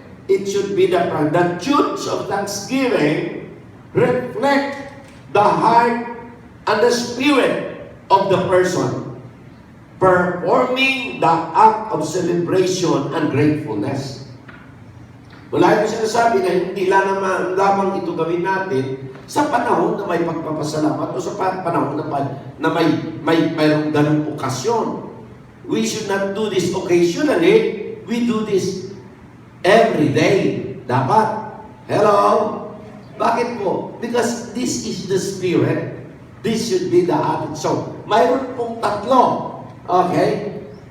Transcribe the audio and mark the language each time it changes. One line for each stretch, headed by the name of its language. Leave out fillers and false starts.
English: It should be the TUDES of Thanksgiving reflect the heart and the spirit of the person performing the act of celebration and gratefulness.
Filipino: Wala yung sinasabi na hindi lamang ito gawin natin sa panahon na may pagpapasalamat o sa panahon na mayroong ganung okasyon.
English: We should not do this occasionally. We do this every day.
Filipino: Dapat. Hello? Bakit po?
English: Because this is the spirit. This should be the attitude.
Filipino: So, mayroon pong tatlo. Okay?